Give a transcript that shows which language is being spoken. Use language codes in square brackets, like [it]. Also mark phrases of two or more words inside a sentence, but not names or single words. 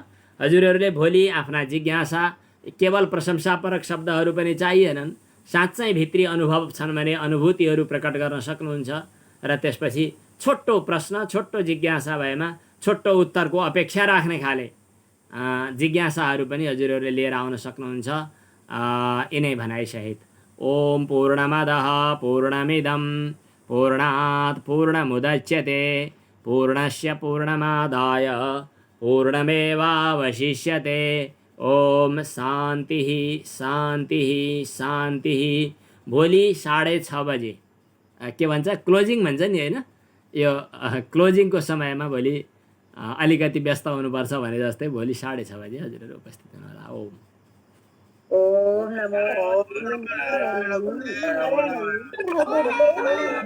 [ne] हजुरहरूले भोलि आफ्ना जिज्ञासा, केवल प्रशंसापरक शब्दहरू पनि चाहिएनन्, साँच्चै भित्री अनुभव छन् भने अनुभूतिहरू प्रकट गर्न सक्नुहुन्छ र त्यसपछि छोटो प्रश्न, छोटो जिज्ञासा भएमा छोटो उत्तरको अपेक्षा राख्ने खाले जिज्ञासाहरू पनि हजुरहरूले लिएर आउन सक्नुहुन्छ। यिनै भनाइसहित [sa] ओम पूर्णमदः पूर्णमिदं पूर्णात् पूर्णमुदच्यते पूर्णस्य पूर्णमादाय पूर्णमेवावशिष्यते। ओम शान्तिः शान्तिः शान्तिः। [ne] भोलि 6:30 बजे के भन्छ, क्लोजिङ भन्छ नि होइन, यो क्लोजिङको समयमा भोलि अलिकति व्यस्त हुनुपर्छ भने जस्तै भोलि 6:30 बजे हजुरहरू उपस्थित हुनुहोला। [sa] ओम ओम नमो